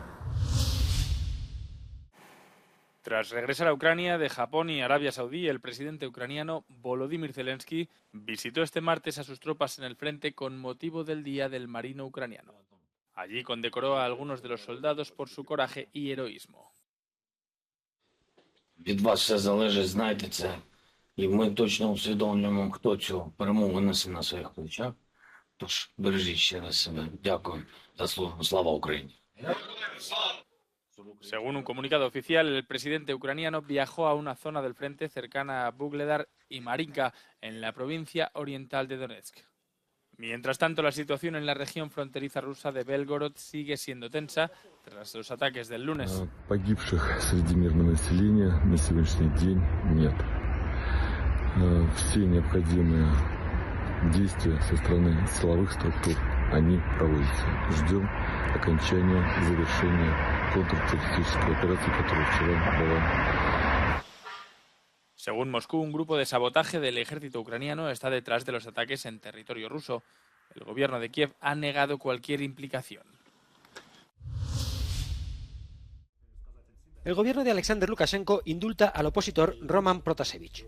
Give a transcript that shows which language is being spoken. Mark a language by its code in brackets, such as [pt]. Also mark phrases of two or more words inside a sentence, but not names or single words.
[es] Tras regresar a Ucrania de Japón y Arabia Saudí, el presidente ucraniano Volodymyr Zelensky visitó este martes a sus tropas en el frente con motivo del Día del Marino Ucraniano. Allí condecoró a algunos de los soldados por su coraje y heroísmo. [uk] Від вас все залежить, знайте це. І ми точно усвідомлюємо, хто цю перемогу несе на своїх плечах. Тож бережіть ще раз себе. Дякую за службу. Слава Україні. [es] Según un comunicado oficial, el presidente ucraniano viajó a una zona del frente cercana a Vuhledar y Marinka, en la provincia oriental de Donetsk. Mientras tanto, la situación en la región fronteriza rusa de Belgorod sigue siendo tensa tras los ataques del lunes. [ru] Погибших среди мирного населения на сегодняшний день нет. Все необходимые действия со стороны силовых структур, они проводятся. Ждем окончания и завершения контртеррористической операции, которая вчера была. [es] Según Moscú, un grupo de sabotaje del ejército ucraniano está detrás de los ataques en territorio ruso. El gobierno de Kiev ha negado cualquier implicación. El gobierno de Alexander Lukashenko indulta al opositor Roman Protasevich.